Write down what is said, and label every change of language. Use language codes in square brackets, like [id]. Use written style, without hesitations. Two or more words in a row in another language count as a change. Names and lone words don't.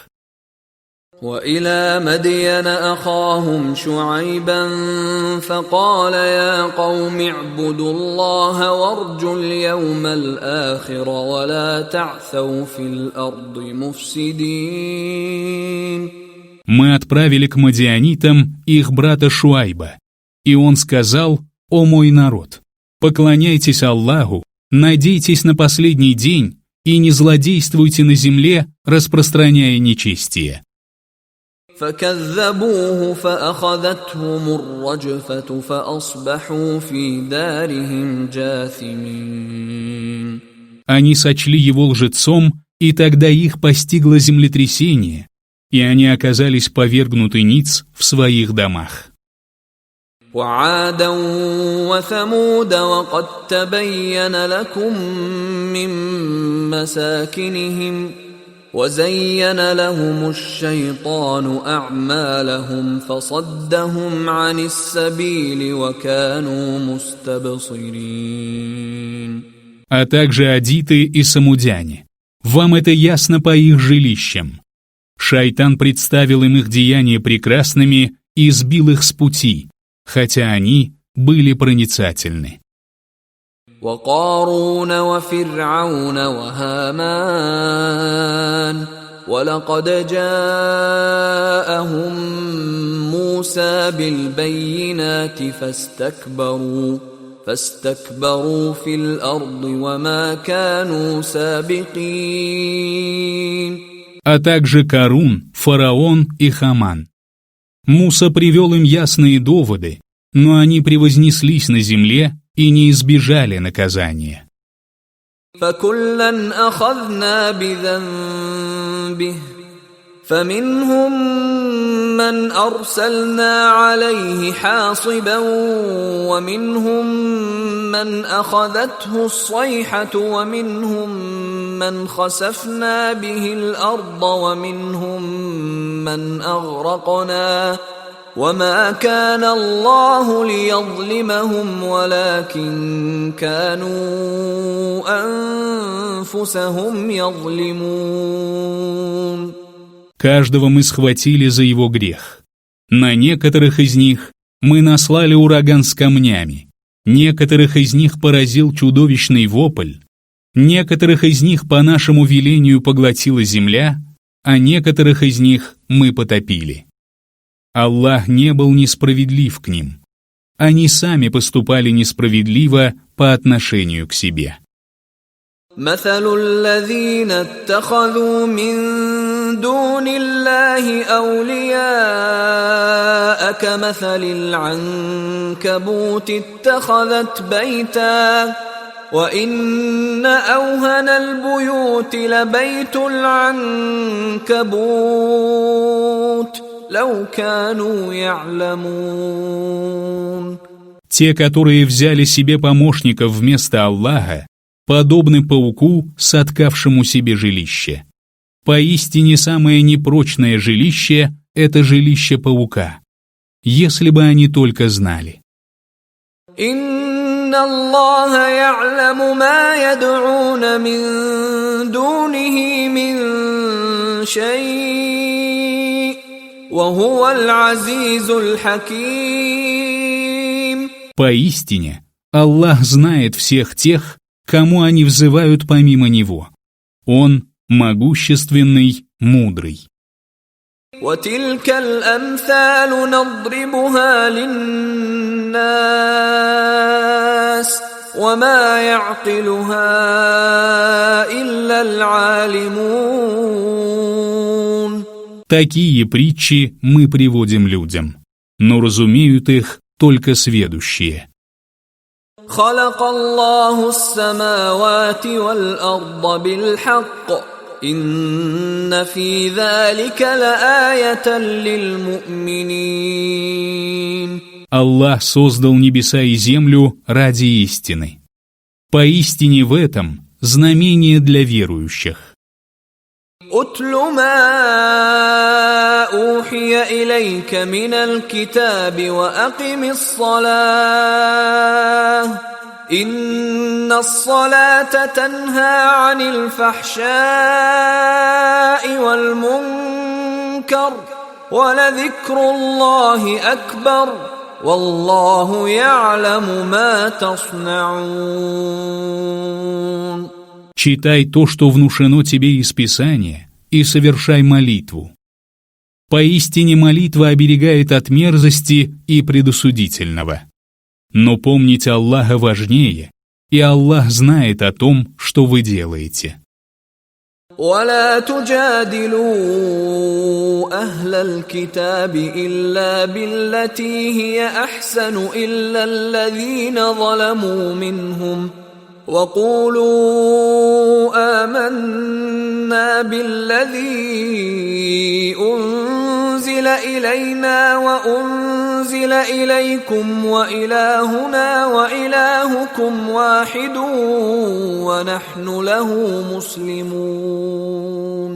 [ar] وإلى مدين أخاهم شعيبا فقال يا قوم اعبدوا الله وارجوا اليوم الآخر ولا تعثوا في الأرض مفسدين. [ru] Мы отправили к мадианитам их брата Шуайба, и он сказал: «О мой народ, поклоняйтесь Аллаху, надейтесь на последний день и не злодействуйте на земле, распространяя нечестие». [ar] فكذبوه فأخذتهم الرجفة فأصبحوا في دارهم جاثمين. [ru] Они сочли его лжецом, и тогда их постигло землетрясение, и они оказались повергнуты ниц в своих домах. [ar] وعادا وثمود وقد تبين لكم من مساكنهم وزين لهم الشيطان أعمالهم فصدهم عن السبيل وكانوا مستبصرين. [ru] А также адиты и самудяне. Вам это ясно по их жилищам. Шайтан представил им их деяния прекрасными и сбил их с пути, хотя они были проницательны. [ar] وقارون وفرعون وهامان ولقد جاءهم موسى بالبينات فاستكبروا في الأرض وما كانوا سابقين. [ru] А также Карун, фараон и Хаман. Муса привел им ясные доводы, но они превознеслись на земле и не избежали наказания. [ar] فكلا أخذنا بذنبه فمنهم من أرسلنا عليه حاصبا ومنهم من أخذته الصيحة ومنهم من خسفنا به الأرض ومنهم من أغرقنا وما كان الله ليظلمهم ولكن كانوا أنفسهم يظلمون. [ru] Каждого мы схватили за его грех. На некоторых из них мы наслали ураган с камнями, некоторых из них поразил чудовищный вопль, некоторых из них по нашему велению поглотила земля, а некоторых из них мы потопили. Аллах не был несправедлив к ним. Они сами поступали несправедливо по отношению к себе. [ar] مثل الذين اتخذوا من دون الله أولياء كمثل العنكبوت اتخذت بيتا وإن أوهن البيوت لبيت العنكبوت لو كانوا يعلمون. [ru] Те, которые взяли себе помощников вместо Аллаха, подобны пауку, соткавшему себе жилище. Поистине самое непрочное жилище — это жилище паука, если бы они только знали. [ar] إن الله يعلم ما يدعون من دونه من شيء وهو العزيز الحكيم. [ru] Поистине, Аллах знает всех тех, кому они взывают помимо Него. Он могущественный, мудрый. [ar] وتلك الأمثال نضربها للناس وما يعقلها إلا العالمون. [ru] Такие притчи мы приводим людям, но разумеют их только сведущие. [ar] خلق الله السماوات والأرض بالحق إن في ذلك لآية للمؤمنين. [ru] Аллах создал небеса и землю ради истины. Поистине в этом знамение для верующих. [ar] أتل ما أوحي إليك من الكتاب وأقم الصلاة إن الصلاة تنهى عن الفحشاء والمنكر ولذكر الله أكبر والله يعلم ما تصنعون. [ru] Читай то, что внушено тебе из Писания, и совершай молитву. Поистине молитва оберегает от мерзости и предосудительного. Но помнить Аллаха важнее, и Аллах знает о том, что вы делаете. [ar] ولا تجادلوا أهل الكتاب إلا بالتي هي أحسن إلا الذين ظلموا منهم وقولوا آمنا بالذي أنزل إلينا وأنزل أنزل إليكم وإلهنا وإلهكم واحد ونحن له مسلمون.